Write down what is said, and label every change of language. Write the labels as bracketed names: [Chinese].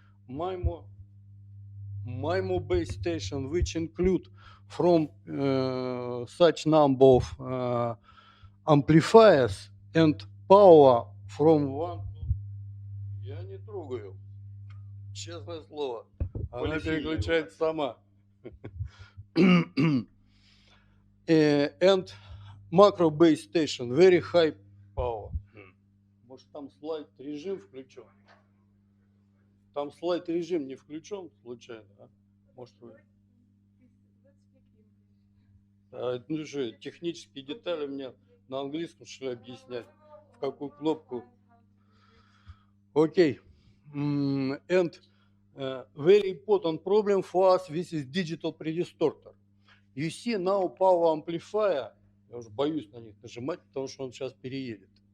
[English] MIMO base station, which include from such number of amplifiers and power from one. [Russian] Я не трогаю, честное слово. Она переключает сама. [English] And macro base station, very high power. [Russian] Может, там слайд режим включен? Там слайд режим не включен случайно, а? Может, вы? Ну же, технические детали мне на английском что ли объяснять, в какую кнопку. [English] Okay. And very important problem for us, this is digital predistortor. You see now power amplifier, [Russian] я уже боюсь на них нажимать, потому что он сейчас переедет.